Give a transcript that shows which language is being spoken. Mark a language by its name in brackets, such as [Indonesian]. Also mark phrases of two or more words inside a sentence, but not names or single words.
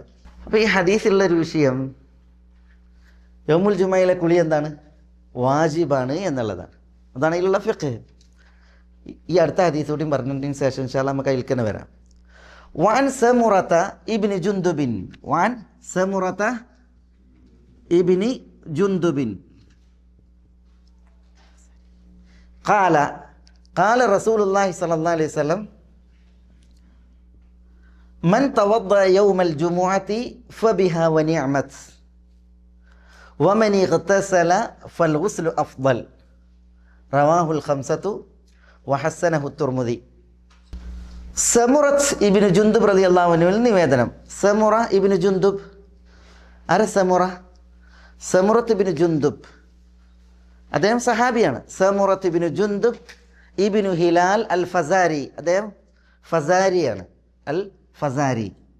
[Malayalam] അപ്പോൾ ഈ ഹദീസിലുള്ളൊരു വിഷയം, യൗമുൽ ജുമയിലെ കുളി എന്താണ്? വാജിബാണ് എന്നുള്ളതാണ്. അതാണ് ഇതിലുള്ള ഫിഖ്. ഈ അടുത്ത ഹദീസ് കൂടി പറഞ്ഞതിന് ശേഷം [Arabic] إن شاء الله [Malayalam] നമുക്ക് അതിൽക്കന്നെ വരാം. [Arabic] വാൻ സമുറത ഇബ്നു ജുന്ദുബിൻ قال رسول الله صلى الله عليه وسلم من توضأ يوم الجمعة فبها ونعمت ومن اغتسل فالغسل أفضل. رواه الخمسة وحسنه الترمذي. [Malayalam] സമുറത്ത് ഇബ്നു ജുന്ദുബ് റളിയല്ലാഹു അൻഹുവിൽ നിവേദനം. സമുറ ഇബ്നു ജുന്ദുബ്, ആരാ സമുറ? സമുറത്ത് ഇബ്നു ജുന്ദുബ്, അദ്ദേഹം സഹാബിയാണ്. സമുറത്ത് ഇബ്നു ജുന്ദുബ് ഇബ്നു ഹിലാൽ അൽ ഫസാരി, അദ്ദേഹം ഫസാരിയാണ്, അൽ ഫസാരി.